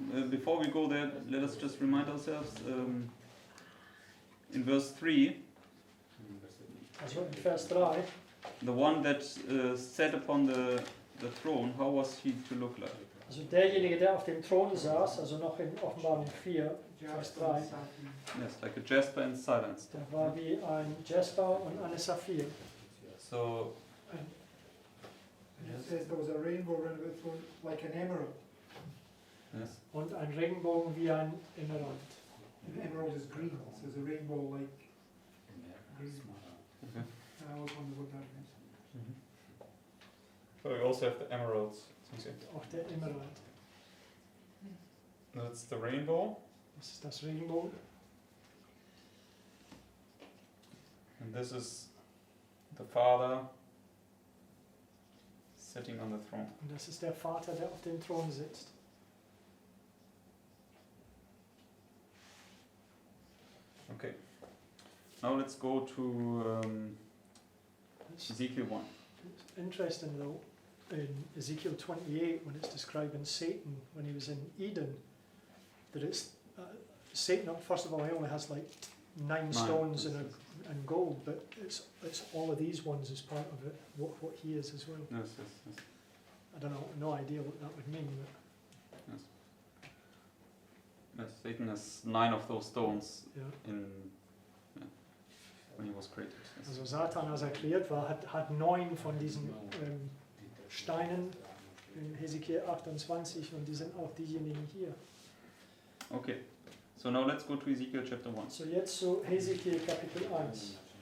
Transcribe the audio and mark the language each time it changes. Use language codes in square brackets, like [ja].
[en] Before we go there, let us just remind ourselves in verse 3, [de] Also in Vers 3. [en] the one that sat upon the throne, how was he to look like? [de] Also derjenige, der auf dem Thron saß, also noch in Offenbarung 4, Vers 3, [en] Yes, like a jasper and silence. [de] der war wie ein Jasper und eine Saphir. [en] So And it says there was a rainbow around the throne like an emerald. yes. [de] Und ein Regenbogen wie ein Emerald. [en] And emerald is green, so there's a rainbow like green. Okay. I always wonder what that means. So we also have the emeralds. [de] Auch der Emerald. [en] That's the rainbow, [de] Das ist das Regenbogen. [en] and this is the Father sitting on the throne. [de] Und das ist der Vater, der auf dem Thron sitzt. [en] Okay. Now let's go to It's Ezekiel 1. interesting though, in Ezekiel 28, when it's describing Satan when he was in Eden, that it's Satan. First of all, he only has like 9 stones and gold, but it's all of these ones as part of it. What he is as well. Yes. I don't know, no idea what that would mean. But Yes, Satan has 9 of those stones yeah. when he was created. Yes. [de] Also Satan, als er kreiert war, hat 9 von diesen Steinen in Hesekiel 28 und die sind auch diejenigen hier. [en] Okay. So now let's go to Ezekiel chapter 1. [de] So jetzt zu Hesekiel Kapitel 1.